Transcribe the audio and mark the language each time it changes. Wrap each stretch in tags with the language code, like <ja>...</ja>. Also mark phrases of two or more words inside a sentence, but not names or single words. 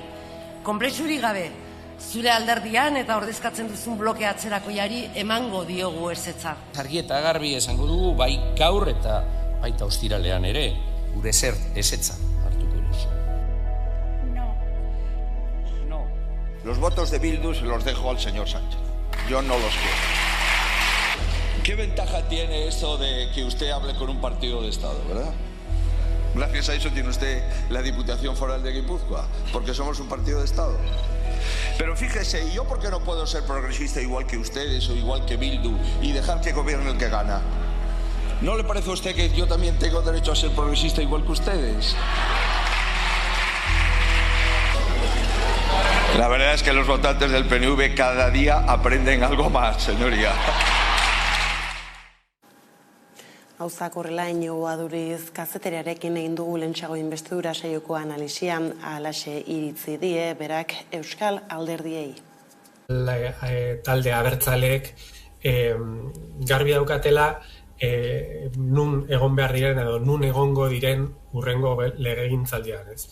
<eu>Konplexurik gabe, zure alderdian eta ordezkatzen duzun bloke atzerakoiari emango diogu ezetza. Argi eta garbi esango dugu bai gaur eta baita ostiralean ere, gure ezetza hartuko duzu.</eu> <es>No. Los votos de Bildu se los dejo al señor Sánchez. Yo no los quiero. ¿Qué ventaja tiene eso de que usted hable con un partido de Estado, verdad? Gracias a eso tiene usted la Diputación Foral de Guipúzcoa, porque somos un partido de Estado. Pero fíjese, ¿y yo por qué no puedo ser progresista igual que ustedes o igual que Bildu y dejar que gobierne el que gana? ¿No le parece a usted que yo también tengo derecho a ser progresista igual que ustedes? La verdad es que los votantes del PNV cada día aprenden algo más, señoría.</es> <eu>Gauzak horrela Inigo Aduriz kazetariarekin egin dugu lehentxeago inbestidura saioko analisia, halaxe iritzi die berak Euskal Alderdiei. Talde abertzaleek garbi daukatela nun egon behar diren edo nun egongo diren hurrengo legegintzaldian, ez?</eu>